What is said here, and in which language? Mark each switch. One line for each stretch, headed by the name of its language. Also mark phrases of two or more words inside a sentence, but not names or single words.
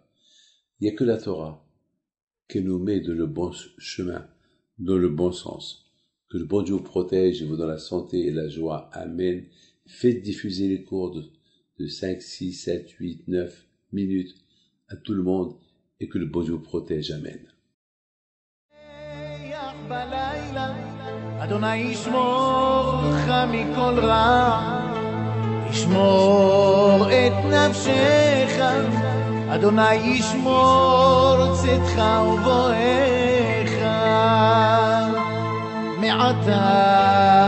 French: Il n'y a que la Torah qui nous met dans le bon chemin, dans le bon sens. Que le bon Dieu vous protège et vous donne la santé et la joie. Amen. Faites diffuser les cours de 5, 6, 7, 8, 9 minutes à tout le monde et que le bon Dieu vous protège. Amen.
Hebrew: אדוני ישמור לך מכל רע, ישמור את נפשך, אדוני ישמור צאתך ובואך מעתה